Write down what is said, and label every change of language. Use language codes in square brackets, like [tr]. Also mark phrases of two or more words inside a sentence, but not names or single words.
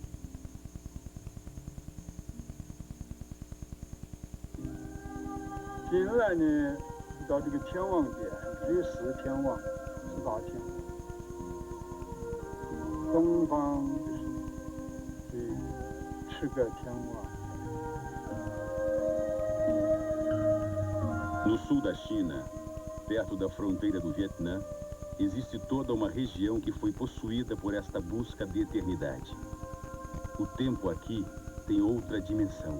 [zh] 近来呢，到这个天王殿，这有4天王，4大天王。东方就是这10个天王。 [pt] No sul da China, perto da fronteira do Vietnã, existe toda uma região que foi possuída por esta busca de eternidade. O tempo aqui tem outra dimensão.